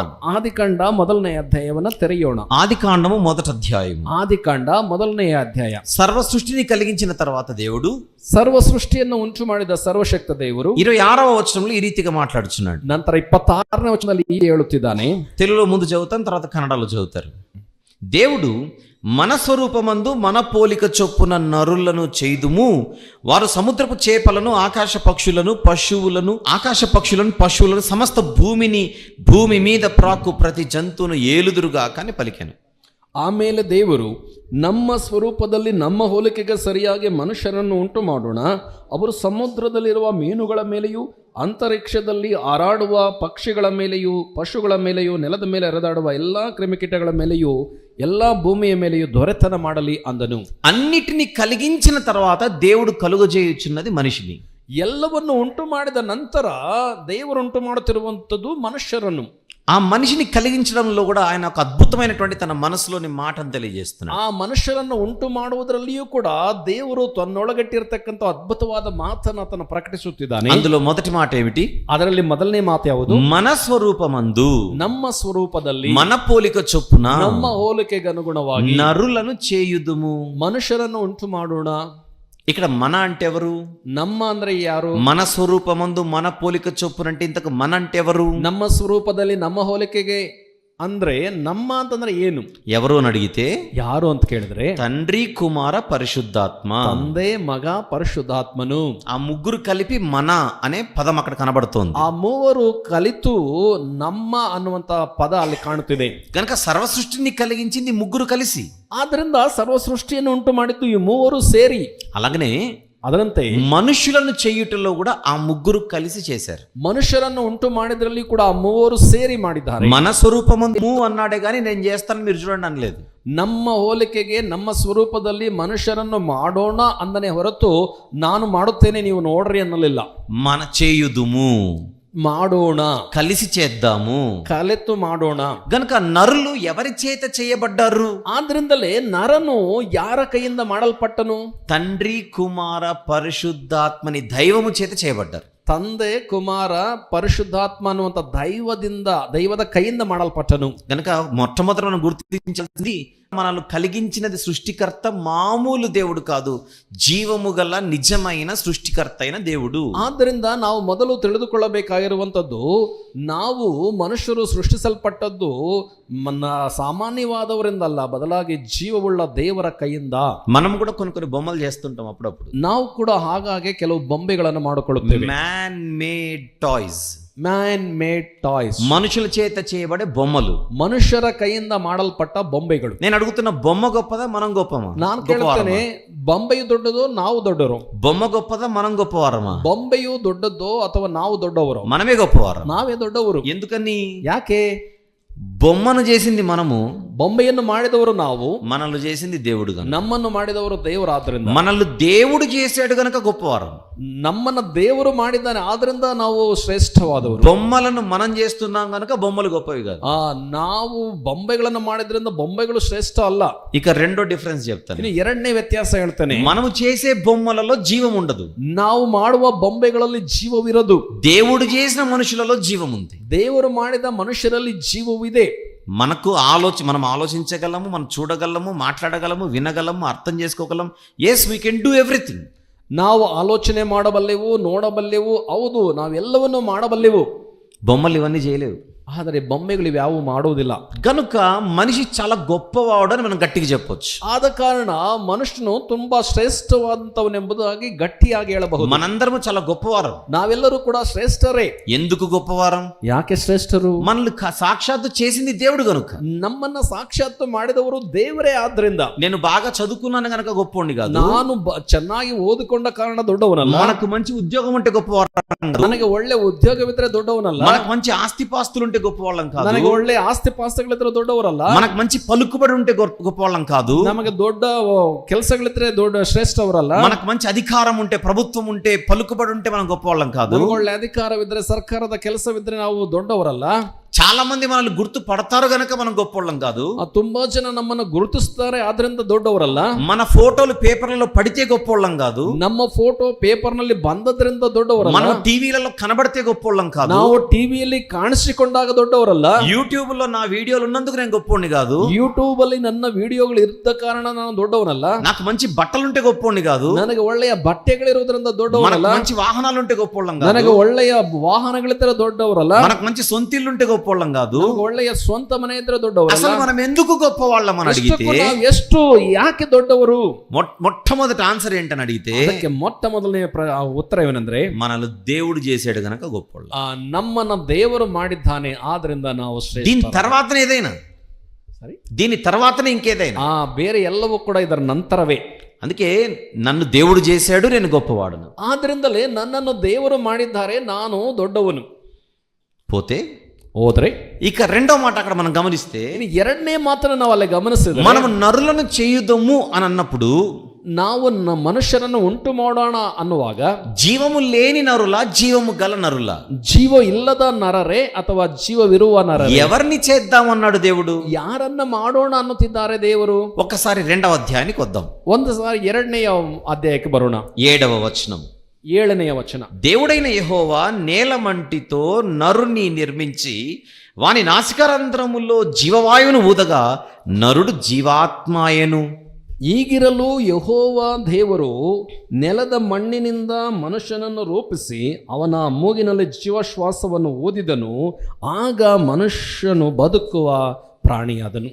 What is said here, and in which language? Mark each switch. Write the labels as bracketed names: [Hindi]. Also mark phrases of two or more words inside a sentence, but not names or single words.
[Kannada] ಆದಿಕಾಂಡ ಮೊದಲನೇ ಅಧ್ಯಾಯವನ್ನ ತೆರೆಯೋಣ. [Telugu] ఆదికాండము మొదటి అధ్యాయం. [Kannada] ಆದಿಕಾಂಡ ಮೊದಲನೆಯ ಅಧ್ಯಾಯ. [Telugu] సర్వ సృష్టిని కలిగించిన తర్వాత దేవుడు [Kannada] ಸರ್ವ ಸೃಷ್ಟಿಯನ್ನು ಉಂಟು ಮಾಡಿದ ಸರ್ವಶಕ್ತ ದೇವರು [Telugu] 26వ వచనంలో ఈ రీతిగా మాట్లాడుచున్నాడు. [Kannada] ನಂತರ 26ನೇ ವಚನದಲ್ಲಿ ಹೀಗೆ ಹೇಳುತ್ತಿದ್ದಾನೆ. [Telugu] తెలుగులో ముందు చదువుతాం, తర్వాత కన్నడలో చదువుతారు. దేవుడు మన స్వరూపమందు మన పోలిక చొప్పున నరులను చేయుదుము, వారు సముద్రపు చేపలను, ఆకాశ పక్షులను, పశువులను, సమస్త భూమి మీద ప్రాకు ప్రతి జంతువును ఏలుదురుగా కానీ పలికాను. [Kannada] ಆಮೇಲೆ ದೇವರು ನಮ್ಮ ಸ್ವರೂಪದಲ್ಲಿ ನಮ್ಮ ಹೋಲಿಕೆಗೆ ಸರಿಯಾಗಿ ಮನುಷ್ಯರನ್ನು ಉಂಟು ಮಾಡೋಣ, ಅವರು ಸಮುದ್ರದಲ್ಲಿರುವ ಮೀನುಗಳ ಮೇಲೆಯೂ ಅಂತರಿಕ್ಷದಲ್ಲಿ ಹಾರಾಡುವ ಪಕ್ಷಿಗಳ ಮೇಲೆಯೂ ಪಶುಗಳ ಮೇಲೆಯೂ ನೆಲದ ಮೇಲೆ ಹರಿದಾಡುವ ಎಲ್ಲ ಕ್ರಿಮಿಕೀಟಗಳ ಮೇಲೆಯೂ ಎಲ್ಲ ಭೂಮಿಯ ಮೇಲೆಯೂ ದೊರೆತನ ಮಾಡಲಿ ಅಂದನು. [Telugu] అన్నిటిని కలిగించిన తర్వాత దేవుడు కలుగజేయుచున్నది మనిషిని. [Kannada] ಎಲ್ಲವನ್ನು ಉಂಟು ಮಾಡಿದ ನಂತರ ದೇವರು ಉಂಟು ಮಾಡುತ್ತಿರುವಂಥದ್ದು ಮನುಷ್ಯರನ್ನು. [Telugu] ఆ మనిషిని కలిగించడంలో కూడా ఆయన ఒక అద్భుతమైనటువంటి తన మనసులోని మాటను తెలియజేస్తున్నాడు. [Kannada] ಆ ಮನುಷ್ಯರನ್ನು ಉಂಟು ಮಾಡುವುದರಲ್ಲಿಯೂ ಕೂಡ ದೇವರು ತನ್ನೊಳಗಟ್ಟಿರ್ತಕ್ಕಂಥ ಅದ್ಭುತವಾದ ಮಾತನ್ನು ಆತನು ಪ್ರಕಟಿಸುತ್ತಿದ್ದಾನೆ. [Telugu] అందులో మొదటి మాట ఏమిటి? [Kannada] ಅದರಲ್ಲಿ ಮೊದಲನೇ ಮಾತು ಯಾವುದು? [Telugu] మన స్వరూపమందు, [Kannada] ನಮ್ಮ ಸ್ವರೂಪದಲ್ಲಿ, [Telugu] మన పోలిక చొప్పున, [Kannada] ನಮ್ಮ ಹೋಲಿಕೆಗೆ ಅನುಗುಣವಾಗಿ [Telugu] నరులను చేయుదుము. [Kannada] ಮನುಷ್ಯರನ್ನು ಉಂಟು ಮಾಡೋಣ. [Telugu] ఇక్కడ మన అంటే ఎవరు? [Kannada] ನಮ್ಮ ಅಂದ್ರೆ ಯಾರು? [Telugu] మన స్వరూపమందు మన పోలిక చొప్పున అంటే ఇంతకు మన అంటే ఎవరు? [Kannada] ನಮ್ಮ ಸ್ವರೂಪದಲ್ಲಿ ನಮ್ಮ ಹೋಲಿಕೆಗೆ ಅಂದ್ರೆ ನಮ್ಮ ಅಂತಂದ್ರೆ ಏನು? [Telugu] ఎవరు అని అడిగితే [Kannada] ಯಾರು ಅಂತ ಕೇಳಿದ್ರೆ [Telugu] తండ్రి కుమార పరిశుద్ధాత్మ. [Kannada] ತಂದೆ ಮಗ ಪರಿಶುದ್ಧಾತ್ಮನು. [Telugu] ఆ ముగ్గురు కలిపి మన అనే పదం అక్కడ కనబడుతోంది. [Kannada] ಆ ಮೂವರು ಕಲಿತು ನಮ್ಮ ಅನ್ನುವಂತ ಪದ ಅಲ್ಲಿ ಕಾಣುತ್ತಿದೆ. [Telugu] కనుక సర్వ సృష్టిని కలిగించింది ముగ్గురు కలిసి. [Kannada] ಆದ್ರಿಂದ ಸರ್ವ ಸೃಷ್ಟಿಯನ್ನು ಉಂಟು ಮಾಡಿದ್ದು ಈ ಮೂವರು ಸೇರಿ. [Telugu] అలాగనే [Kannada] ಅದರಂತೆ [Telugu] మనుషులను చేయుటలో కూడా ఆ ముగ్గురు కలిసి చేశారు. [Kannada] ಮನುಷ್ಯರನ್ನು ಉಂಟು ಮಾಡಿದ್ರಲ್ಲಿ ಕೂಡ ಆ ಮೂವರು ಸೇರಿ ಮಾಡಿದ್ದಾರೆ. [Telugu] మన స్వరూపమందు అన్నాడే గాని నేను చేస్తాను మీరు చూడండి అనలేదు. [Kannada] ನಮ್ಮ ಹೋಲಿಕೆಗೆ ನಮ್ಮ ಸ್ವರೂಪದಲ್ಲಿ ಮನುಷ್ಯರನ್ನು ಮಾಡೋಣ ಅಂದನೆ ಹೊರತು ನಾನು ಮಾಡುತ್ತೇನೆ ನೀವು ನೋಡ್ರಿ ಅನ್ನಲಿಲ್ಲ. [Telugu] మన చేయుదుము, [Kannada] ಮಾಡೋಣ, [Telugu] కలిసి చేద్దాము, [Kannada] ಕಲೆತು ಮಾಡೋಣ. [Telugu] గనుక నరులు ఎవరి చేత చేయబడ్డారు? [Kannada] ಆದ್ರಿಂದಲೇ ನರನು ಯಾರ ಕೈಯಿಂದ ಮಾಡಲ್ಪಟ್ಟನು? [Telugu] తండ్రి కుమార పరిశుద్ధాత్మని దైవము చేత చేయబడ్డారు. [Kannada] ತಂದೆ ಕುಮಾರ ಪರಿಶುದ್ಧಾತ್ಮ ಅನ್ನುವಂಥ ದೈವದ ಕೈಯಿಂದ ಮಾಡಲ್ಪಟ್ಟನು. [Telugu] గనుక మొట్టమొదట మనం గుర్తించాల్సింది మనల్ని కలిగించినది సృష్టికర్త, మామూలు దేవుడు కాదు, జీవము గల నిజమైన సృష్టికర్త అయిన దేవుడు. [Kannada] ಆದ್ದರಿಂದ ನಾವು ಮೊದಲು ತಿಳಿದುಕೊಳ್ಳಬೇಕಾಗಿರುವಂಥದ್ದು, ನಾವು ಮನುಷ್ಯರು ಸೃಷ್ಟಿಸಲ್ಪಟ್ಟದ್ದು ಸಾಮಾನ್ಯವಾದವರಿಂದಲ್ಲ, ಬದಲಾಗಿ ಜೀವವುಳ್ಳ ದೇವರ ಕೈಯಿಂದ. [Telugu] మనం కూడా కొన్ని బొమ్మలు చేస్తుంటాం అప్పుడప్పుడు. [Kannada] ನಾವು ಕೂಡ ಹಾಗಾಗಿ ಕೆಲವು ಬೊಂಬೆಗಳನ್ನು ಮಾಡಿಕೊಳ್ಳುತ್ತೇವೆ. [English] man made toys, man made toys, [Telugu] మనుషుల చేత చేయబడే బొమ్మలు, [Kannada] ಮನುಷ್ಯರ ಕೈಯಿಂದ ಮಾಡಲ್ಪಟ್ಟ ಬೊಂಬೆಗಳು. [Telugu] నేను అడుగుతున్న బొమ్మ గొప్పదా మనం గొప్పమా? [Kannada] ನಾನು ಕೇಳ್ತೇನೆ, ಬೊಂಬೆಯು ದೊಡ್ಡದೋ ನಾವು ದೊಡ್ಡವರು? [Telugu] బొమ్మ గొప్పదా మనం గొప్పవారమా? [Kannada] ಬೊಂಬೆಯು ದೊಡ್ಡದೋ ಅಥವಾ ನಾವು ದೊಡ್ಡವರು? [Telugu] మనమే గొప్పవారం. [Kannada] ನಾವೇ ದೊಡ್ಡವರು. [Telugu] ఎందుకని? [Kannada] ಯಾಕೆ? [Telugu] బొమ్మను చేసింది మనము, [Kannada] బొంబೆಯನ್ನು ಮಾಡಿದವರು ನಾವು, [Telugu] మనల్ని చేసింది దేవుడు గనుక. [Kannada] ನಮ್ಮನ್ನು ಮಾಡಿದವರು ದೇವರಾದ್ರಿಂದ, [Telugu] మనల్ని దేవుడు చేశాడు గనక గొప్పవారం. [Kannada] ನಮ್ಮನ್ನ ದೇವರು ಮಾಡಿದ್ದಾನೆ ಆದ್ರಿಂದ ನಾವು ಶ್ರೇಷ್ಠವಾದವರು. [Telugu] బొమ్మలను మనం చేస్తున్నాం గనక బొమ్మలు గొప్పవి కాదు. [Kannada] ನಾವು ಬೊಂಬೆಗಳನ್ನು ಮಾಡಿದ್ರಿಂದ బొంబెಗಳು శ్రేಷ್ಠ అಲ್ಲ. [Telugu] ఇక రెండో డిఫరెన్స్ చెప్తాను. [Kannada] ಇನ್ನು ಎರಡನೇ ವ್ಯತ್ಯಾಸ ಹೇಳ್ತೇನೆ. [Telugu] మనము చేసే బొమ్మలలో జీవం ఉండదు. [Kannada] ನಾವು ಮಾಡುವ ಬೊಂಬೆಗಳಲ್ಲಿ ಜೀವವಿರದು. [Telugu] దేవుడు చేసిన మనుషులలో జీవం ఉంది. [Kannada] ದೇವರು ಮಾಡಿದ ಮನುಷ್ಯರಲ್ಲಿ ಜೀವವಿದೆ. [Telugu] మనం ఆలోచించగలము, మనం చూడగలము, మాట్లాడగలము, వినగలము, అర్థం చేసుకోగలము. [English] Yes, we can do everything. [Kannada] ನಾವು ಆಲೋಚನೆ ಮಾಡಬಲ್ಲೆವು, ನೋಡಬಲ್ಲೆವು, ಹೌದು ನಾವೆಲ್ಲವನ್ನು ಮಾಡಬಲ್ಲೆವು. [Telugu] బొమ్మలు ఇవన్నీ చేయలేవు. [Kannada] ಆದರೆ ಬೊಂಬೆಗಳು ಇವ್ಯಾವು ಮಾಡುವುದಿಲ್ಲ. [Telugu] కనుక మనిషి చాలా గొప్పవాడు అని మనం గట్టిగా చెప్పొచ్చు. [Kannada] ಆದ ಕಾರಣ ಮನುಷ್ಯನು ತುಂಬಾ ಶ್ರೇಷ್ಠವಾದಂತವನೆಂಬುದಾಗಿ ಗಟ್ಟಿಯಾಗಿ ಹೇಳಬಹುದು. [Telugu] మనందరము చాలా గొప్పవారం. [Kannada] ನಾವೆಲ್ಲರೂ ಕೂಡ ಶ್ರೇಷ್ಠರೇ. [Telugu] ఎందుకు గొప్పవారం? [Kannada] ಯಾಕೆ ಶ್ರೇಷ್ಠರು? [Telugu] మనల్ని సాక్షాత్తు చేసింది దేవుడు గనుక. [Kannada] ನಮ್ಮನ್ನ ಸಾಕ್ಷಾತ್ತು ಮಾಡಿದವರು ದೇವರೇ. ಆದ್ರಿಂದ [Telugu] నేను బాగా చదువుకున్నాను గనక గొప్పవాడిని కాదు. [Kannada] ನಾನು ಚೆನ್ನಾಗಿ ಓದಿಕೊಂಡ ಕಾರಣ ದೊಡ್ಡವನಲ್ಲ. [Telugu] మనకు మంచి ఉద్యోగం ఉంటే గొప్పవారం. [Kannada] ನನಗೆ ಒಳ್ಳೆ ಉದ್ಯೋಗವಿದ್ರೆ ದೊಡ್ಡವನಲ್ಲ. [Telugu] మనకు మంచి ఆస్తిపాస్తులు ఉంటే గొప్పవాళ్ళం కాదు. [Kannada] ನನಗೆ ಒಳ್ಳೆ ಆಸ್ತಿ ಪಾಸ್ತಿಗಳಿದ್ರೆ ದೊಡ್ಡವರಲ್ಲ. [Telugu] మనకు మంచి పలుకుబడి ఉంటే గొప్పవాళ్ళం కాదు. [Kannada] ನಮಗೆ ದೊಡ್ಡ ಕೆಲಸಗಳಿದ್ರೆ ದೊಡ್ಡ ಶ್ರೇಷ್ಠವರಲ್ಲ. [Telugu] మనకు మంచి అధికారం ఉంటే, ప్రభుత్వం ఉంటే, పలుకుబడి ఉంటే మనం గొప్పవాళ్ళం కాదు. [Kannada] ನಮಗೆ ಒಳ್ಳೆ ಅಧಿಕಾರವಿದ್ರೆ, ಸರ್ಕಾರದ ಕೆಲಸವಿದ್ರೆ ನಾವು ದೊಡ್ಡವರಲ್ಲ. [Telugu] చాలా మంది మనల్ని గుర్తు పడతారు గనక మనం గొప్పవాళ్ళం కాదు. [Kannada] ತುಂಬಾ ಜನ ನಮ್ಮನ್ನು ಗುರುತಿಸ್ತಾರೆ, ಆದ್ರಿಂದ ದೊಡ್ಡವರಲ್ಲ. [Telugu] మన ఫోటోలు పేపర్లలో పడితే గొప్పవాళ్ళం కాదు. [Kannada] ನಮ್ಮ ಫೋಟೋ ಪೇಪರ್ ನಲ್ಲಿ ಬಂದದ್ರಿಂದ ದೊಡ್ಡವರಲ್ಲ. [Telugu] మనం టీవీలలో కనబడితే గొప్పవాళ్ళం కాదు. [Kannada] ನಾವು ಟಿವಿಯಲ್ಲಿ ಕಾಣಿಸಿಕೊಂಡಾಗ ದೊಡ್ಡವರಲ್ಲ. [Telugu] యూట్యూబ్ లో నా వీడియోలు ఉన్నందుకు నేను గొప్పవాడిని కాదు. [Kannada] ಯೂಟ್ಯೂಬ್ ಅಲ್ಲಿ ನನ್ನ ವಿಡಿಯೋಗಳು ಇದ್ದ ಕಾರಣ ನಾನು ದೊಡ್ಡವನಲ್ಲ. [Telugu] నాకు మంచి బట్టలుంటే గొప్పవాడిని కాదు. [Kannada] ನನಗೆ ಒಳ್ಳೆಯ ಬಟ್ಟೆಗಳಿರುವುದರಿಂದ ದೊಡ್ಡವರಲ್ಲ. [Telugu] మనకు మంచి వాహనాలు ఉంటే గొప్పవాళ్ళం కాదు. [Kannada] ನನಗೆ ಒಳ್ಳೆಯ ವಾಹನಗಳಿದ್ದರೆ ದೊಡ್ಡವರಲ್ಲ. [Telugu] మనకు మంచి సొంతిల్లుంటే గొప్పవాళ్ళం కాదు. [Kannada] ಒಳ್ಳೆಯ ಸ್ವಂತ ಮನೆ ಇದ್ರೆ ದೊಡ್ಡವರಲ್ಲ. [Telugu] అసలు మనం ఎందుకు గొప్పవాళ్ళం అని అడిగితే, [Kannada] ಎಷ್ಟು ಯಾಕೆ ದೊಡ್ಡವರು? [Telugu] మొట్టమొదటి ఆన్సర్ ఏంటని అడిగితే, [Kannada] ಅದಕ್ಕೆ ಮೊಟ್ಟ ಮೊದಲನೇ ಉತ್ತರ ಏನೆಂದ್ರೆ, [Telugu] మనల్ని దేవుడు చేసాడు గనక గొప్పవాళ్ళం. [Kannada] ನಮ್ಮನ್ನ ದೇವರು ಮಾಡಿದ್ದಾನೆ, ಆದ್ರಿಂದ ನಾವು ಶ್ರೇಷ್ಠ. [Telugu] దీని తర్వాతనే ఏదైనా [Kannada] ಸರಿ, [Telugu] దీని తర్వాతనే ఇంకేదైనా. [Kannada] ಬೇರೆ ಎಲ್ಲವೂ ಕೂಡ ಇದರ ನಂತರವೇ. [Telugu] అందుకే నన్ను దేవుడు చేశాడు, నేను గొప్పవాడును. [Kannada] ಆದ್ರಿಂದಲೇ ನನ್ನನ್ನು ದೇವರು ಮಾಡಿದ್ದಾರೆ, ನಾನು ದೊಡ್ಡವನು. [Telugu] పోతే [Kannada] ಹೋದ್ರೆ [Telugu] ఇక రెండో మాట అక్కడ మనం గమనిస్తే, [Kannada] ಇನ್ನು ಎರಡನೇ ಮಾತನ್ನು ನಾವು ಅಲ್ಲಿ ಗಮನಿಸಿದ್ರೆ, [Telugu] మనం నరులను చేయుదము అని అన్నప్పుడు [Kannada] ನಾವು ಮನುಷ್ಯರನ್ನು ಉಂಟು ಮಾಡೋಣ ಅನ್ನುವಾಗ [Telugu] జీవము లేని నరులా, జీవము గల నరులా? [Kannada] ಜೀವ ಇಲ್ಲದ ನರರೇ ಅಥವಾ ಜೀವವಿರುವ ನರರೇ? [Telugu] ఎవరిని చేద్దామన్నాడు దేవుడు? [Kannada] ಯಾರನ್ನ ಮಾಡೋಣ ಅನ್ನುತ್ತಿದ್ದಾರೆ ದೇವರು? [Telugu] ఒక్కసారి 2వ అధ్యాయానికి వద్దాం. [Kannada] ಒಂದು ಸಾರಿ 2ನೇ ಅಧ್ಯಾಯಕ್ಕೆ ಬರೋಣ. [Telugu] 7వ వచనం. [Kannada] 7ನೇ వచನ. [Telugu] దేవుడైన యెహోవా నేలమంటితో నరుని నిర్మించి వాని నాసికారంధ్రములో జీవవాయువును ఊదగా నరుడు జీవాత్మాయను. [Kannada] ಈಗಿರಲು ಯೆಹೋವ ದೇವರು ನೆಲದ ಮಣ್ಣಿನಿಂದ ಮನುಷ್ಯನನ್ನು ರೂಪಿಸಿ ಅವನ ಮೂಗಿನಲ್ಲಿ ಜೀವಶ್ವಾಸವನ್ನು ಊದಿದನು, ಆಗ ಮನುಷ್ಯನು ಬದುಕುವ ಪ್ರಾಣಿಯಾದನು.